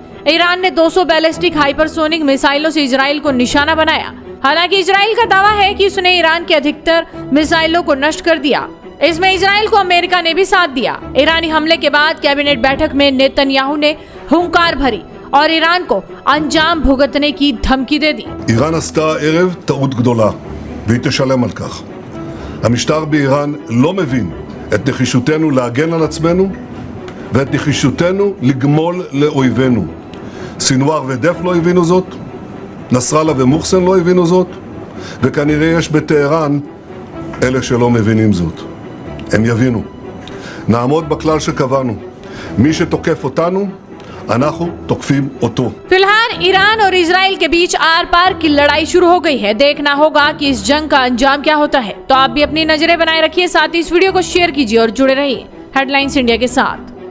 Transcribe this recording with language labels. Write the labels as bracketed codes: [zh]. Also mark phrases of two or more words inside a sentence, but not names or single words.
[hi] ईरान ने 200 बैलिस्टिक हाइपरसोनिक मिसाइलों से इजराइल को निशाना बनाया। हालांकि इजराइल का दावा है कि उसने ईरान के अधिकतर मिसाइलों को नष्ट कर दिया। इसमें इजराइल को अमेरिका ने भी साथ दिया। ईरानी हमले के बाद कैबिनेट बैठक में नेतन्याहू ने हुंकार भरी और ईरान को अंजाम भुगतने की धमकी दे दी। [he] איראן עשתה הערב טעות גדולה והיא תשלם על כך. המשטר באיראן לא מבין את נחישותנו להגן על עצמנו ואת נחישותנו לגמול לאויבינו. סינואר ודף לא הבינו זאת, נסראללה ומוחסן לא הבינו זאת, וכנראה יש בטהרן אלה שלא מבינים זאת. הם יבינו. נעמוד בכלל שקבענו. מי שתוקף אותנו, אנחנו תוקפים אותו. [hi] फिलहाल ईरान और इजराइल के बीच आर पार की लड़ाई शुरू हो गई है। देखना होगा कि इस जंग का अंजाम क्या होता है। तो आप भी अपनी नजरें बनाए रखिए, साथ ही इस वीडियो को शेयर कीजिए और जुड़े रहिए हेडलाइंस इंडिया के साथ।